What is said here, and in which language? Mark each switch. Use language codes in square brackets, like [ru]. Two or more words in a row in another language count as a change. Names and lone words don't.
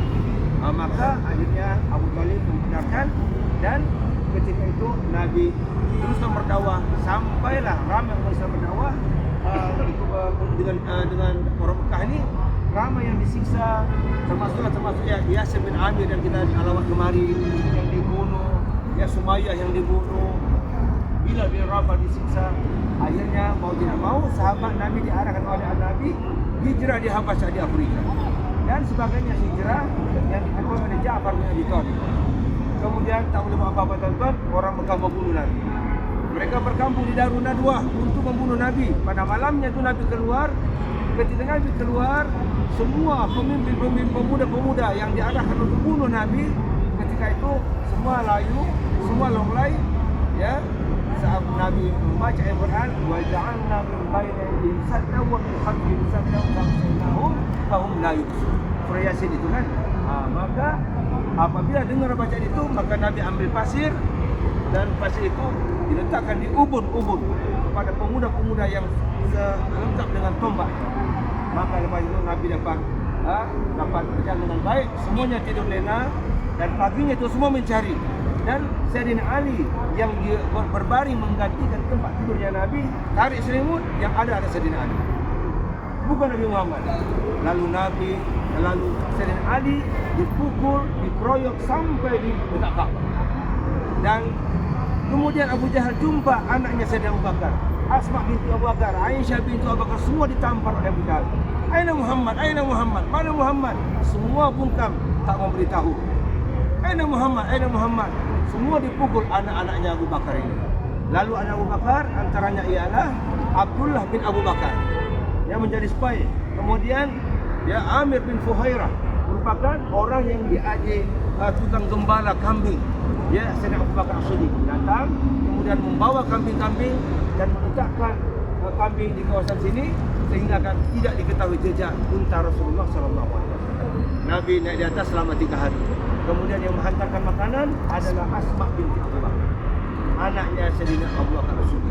[ms] Maka akhirnya Abu Talib membenarkan, dan ketika itu Nabi teruskan berdakwah sampailah ramai orang Islam berdakwah. Dengan orang Mekah ini ramai yang disiksa, termasuk ya Yasir bin Amir yang kita alawat kemari yang dibunuh, ya Sumayyah yang dibunuh, Bilal bin Rabah disiksa. Akhirnya mau tidak mau sahabat Nabi diarahkan oleh Nabi hijrah di Habasyah di Afrika, dan sebagainya hijrah yang diketuai oleh Ja'far bin Abi Thalib. Kemudian tak boleh buat apa-apa tuan-tuan, orang Mekah membunuh Nabi. Mereka berkampung di Darun Nadwah untuk membunuh Nabi. Pada malamnya itu Nabi keluar. Ketika Nabi keluar, semua pemimpin-pemimpin pemuda-pemuda yang diarahkan untuk bunuh Nabi, ketika itu semua layu, semua longlai, ya. Saat Nabi membaca Al-Quran, [ar] وجعلنا من بين أيديهم سدا ومن خلفهم سدا فأغشيناهم فهم لا يبصرون. [ms] Surah Yasin itu kan. Maka apabila dengar bacaan itu, maka Nabi ambil pasir, dan pasir itu diletakkan di ubun-ubun kepada pemuda-pemuda yang lengkap dengan tombak. Maka lepas itu Nabi dapat berjalan dengan baik, semuanya tidur lena, dan paginya itu semua mencari. Dan Sayyidina Ali yang berbaring menggantikan tempat tidurnya Nabi, tarik selimut, yang ada Sayyidina Ali, bukan Nabi Muhammad. Lalu Sayyidina Ali dipukul, dikeroyok sampai di dekat Ka'bah. Dan kemudian Abu Jahal jumpa anaknya Sayyidina Abu Bakar, Asma binti Abu Bakar, Aisyah binti Abu Bakar, semua ditampar oleh Abu Jahal. [ar] أين محمد؟ أين محمد? [ms] Mana Muhammad? Semua bungkam, tak memberitahu. [ar] أين محمد؟ أين محمد? [ms] Semua dipukul anak-anaknya Abu Bakar ini. Lalu anak Abu Bakar antaranya ialah Abdullah bin Abu Bakar yang menjadi spy. Kemudian ya Amir bin Fuhairah merupakan orang yang diajar tukang gembala kambing. Ya, Sayyidina Abu Bakar As-Siddiq datang, kemudian membawa kambing-kambing dan meletakkan kambing di kawasan sini, sehingga kan tidak diketahui jejak unta Rasulullah SAW. Nabi naik di atas selama 3 hari. Kemudian yang menghantarkan makanan adalah Asma binti Abu Bakar, anaknya Sayyidina Abu Bakar As-Siddiq.